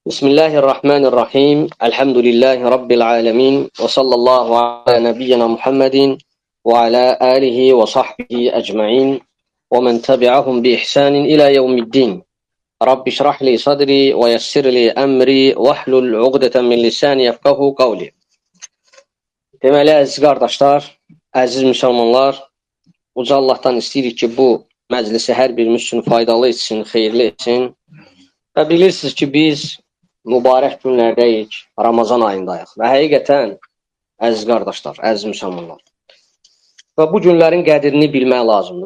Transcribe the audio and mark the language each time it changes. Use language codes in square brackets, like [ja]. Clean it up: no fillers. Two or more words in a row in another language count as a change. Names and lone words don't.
[ar] بسم الله الرحمن الرحيم. الحمد لله رب العالمين. وصلى الله على نبينا محمد وعلى آله وصحبه أجمعين. ومن تبعهم بإحسان إلى يوم الدين. رب اشرح لي صدري ويسر لي أمري واحلل عقدة من لساني يفقهوا قولي. [az] Deməli, əziz qardaşlar, əziz müsəlmanlar, uca Allahdan istəyirik ki, bu məclisi hər birimiz üçün faydalı etsin, xeyirli etsin. Və bilirsiniz ki, biz mübarək günlərdəyik, Ramazan ayındayıq və həqiqətən, əziz qardaşlar, əziz müsəlmanlar, və bu günlərin qədrini bilmək lazımdır.